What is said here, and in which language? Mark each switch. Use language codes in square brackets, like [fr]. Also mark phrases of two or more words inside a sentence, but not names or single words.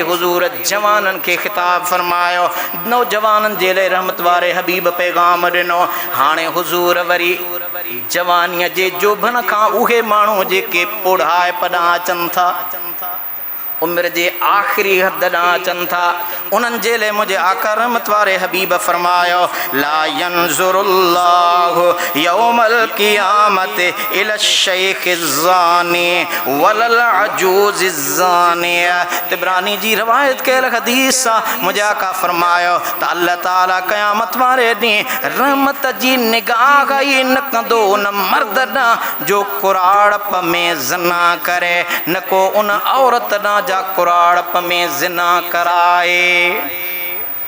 [sd] हुज़ूर जवाननि खे ख़िताब फरमायो, नौजवाननि जे लाइ रहमत वारे हबीब पैगाम ॾिनो। हाणे हुज़ूर वरी जवानीअ जे जोभन खां उहे माण्हू जेके बुढ़ाइप ॾांहुं अचनि था, उमिरि जे आख़िरी हद ॾांहुं अचनि था, उन्हनि जे लाइ मुंहिंजे आका रहमत वारे हबीब फरमायो [ar] لا ينظر الله يوم القيامة إلى شيخ زان ولا العجوز زانية. [sd] तिबरानी जी रवायत कयल हदीस आहे। मुंहिंजे आका फरमायो त अल्लाह ताला क़यामत वारे ॾींहुं रहमत जी निगाह ई न कंदो उन मर्द ॾांहुं जो कुराड़प में ज़ना करे, न को उन औरत ॾांहुं जा कुराड़प में ज़िना कराए।